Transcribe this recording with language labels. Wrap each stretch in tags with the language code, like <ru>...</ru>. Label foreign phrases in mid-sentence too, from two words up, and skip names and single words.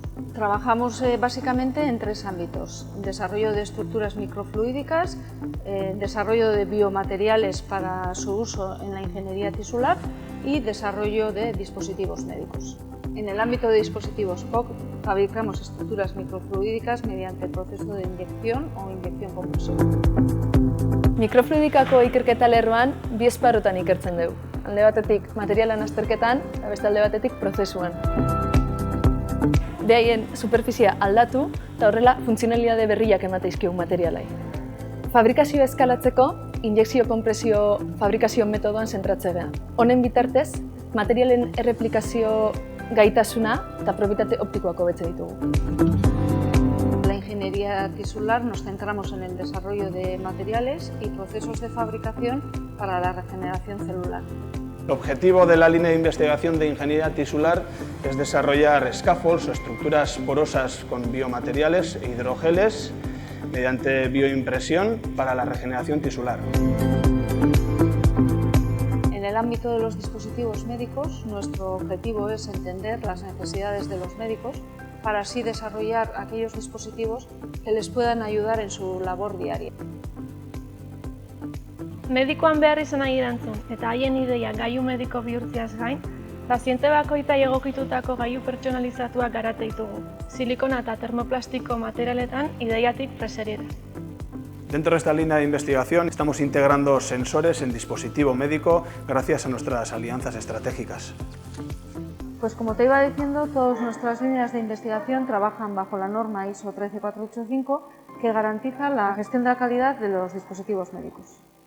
<es>Trabajamos básicamente en 3 ámbitos: desarrollo de estructuras microfluídicas, desarrollo de biomateriales para su uso en la ingeniería tisular y desarrollo de dispositivos médicos. En el ámbito de dispositivos POC fabricamos estructuras microfluídicas mediante el proceso de inyección o inyección-compresión.</es> <eu>Mikrofluidikako ikerketa lerroan bi esparrutan ikertzen dugu. Alde batetik materialan azterketan, eta beste alde batetik prozesuan. Behaien superfizia aldatu eta horrela funtzionalitate berriak emate dizkiogu materialai. Fabrikazioa eskalatzeko, injekzio-konpresio fabrikazio metodoan zentratze gara. Honen bitartez, materialen erreplikazio gaitasuna eta propietate optikoak hobetzen ditugu.</eu> <es>En la ingeniería tisular nos centramos en el desarrollo de materiales y procesos de fabricación para la regeneración celular. El objetivo de la línea de investigación de ingeniería tisular es desarrollar scaffolds o estructuras porosas con biomateriales e hidrogeles mediante bioimpresión para la regeneración tisular. En el ámbito de los dispositivos médicos, nuestro objetivo es entender las necesidades de los médicos para así desarrollar aquellos dispositivos que les puedan ayudar en su labor diaria.</es> <eu>Medikoan behar izanai erantzun eta haien ideia gailu mediko bihurtzeaz gain, paziente bakoitzai egokitutako gailu pertsonalizatuak garatu ditugu, silikona eta termoplastiko materialetan ideiatik preseriera.</eu> <es>Dentro de esta línea de investigación estamos integrando sensores en dispositivo médico gracias a nuestras alianzas estratégicas. Pues como te iba diciendo, todas nuestras líneas de investigación trabajan bajo la norma ISO 13485 que garantiza la gestión de la calidad de los dispositivos médicos.</es>